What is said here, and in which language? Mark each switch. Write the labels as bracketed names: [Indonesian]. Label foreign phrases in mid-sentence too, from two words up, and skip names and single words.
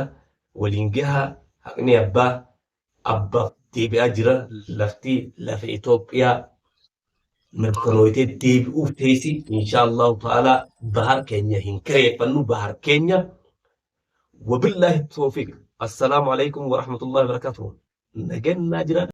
[Oromo] Waliin gahaa haqni abbaaf deebi'aa jira. Lafti lafa Itoophiyaa mirkanooyitee deebi'uuf teessi [Arabic] إن شاء الله تعالى [Oromo] bahar keenya hin kireeffannu bahar keenya. [Arabic] وبالله التوفيق. السلام عليكم ورحمة الله وبركاته. [Oromo] Nagaan jira.